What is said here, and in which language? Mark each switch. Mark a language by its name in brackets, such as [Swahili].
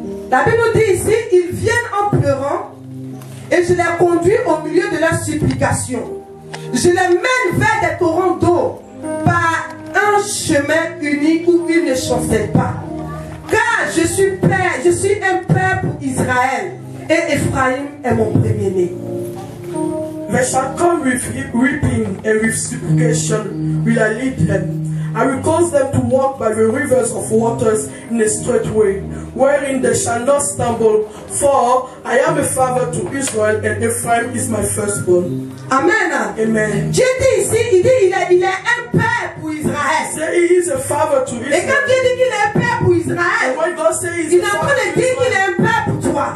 [French] La Bible nous dit ici, ils viennent en pleurant et je les conduis au milieu de leur supplication. Je les mène vers des torrents d'eau par un chemin unique où ils ne chancellent pas. Car je suis père, je suis un père pour Israël et Ephraim est mon premier-né. [English] They shall come with weeping and with supplication will I lead them. I will cause them to walk by the rivers of waters in a straight way, wherein they shall not stumble, for I am a father to Israel, and Ephraim is my firstborn. Amen. Amen. [French] Dieu dit ici, il dit il est un père pour Israël. [English] Say he is a father to Israel. [French] Et quand Dieu dit qu'il est un père pour Israël, [English] when God says [French] il est en train de dire qu'il est un père pour toi.